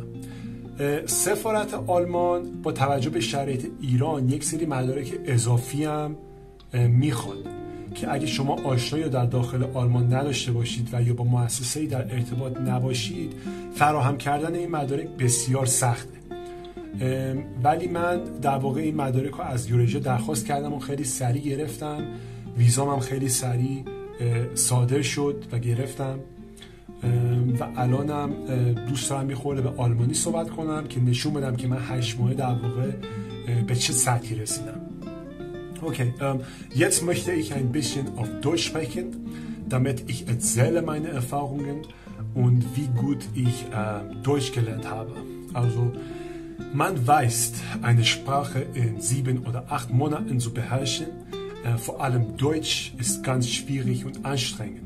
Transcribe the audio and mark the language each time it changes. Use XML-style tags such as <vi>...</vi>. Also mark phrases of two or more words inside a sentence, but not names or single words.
<fa>سفارت آلمان با توجه به شرایط ایران یک سری مدارک اضافی هم میخواد که اگه شما آشنایی در داخل آلمان نداشته باشید و یا با مؤسسه‌ای در ارتباط نباشید فراهم کردن این مدارک بسیار سخته، ولی من در واقع این مدارک رو از یوریجیا درخواست کردم و خیلی سریع گرفتم. ویزام هم خیلی سریع صادر شد و گرفتم و الانم دوست دارم میخوره به آلمانی صحبت کنم که نشون بدم که من 8 ماه در واقع به چه سطحی رسیدم.</fa> <de>Okay, jetzt möchte ich ein bisschen auf Deutsch sprechen, damit ich erzähle meine Erfahrungen und wie gut ich Deutsch gelernt habe. Also, man weiß, eine Sprache in 7 oder 8 Monaten zu beherrschen, vor allem Deutsch ist ganz schwierig und anstrengend.</de>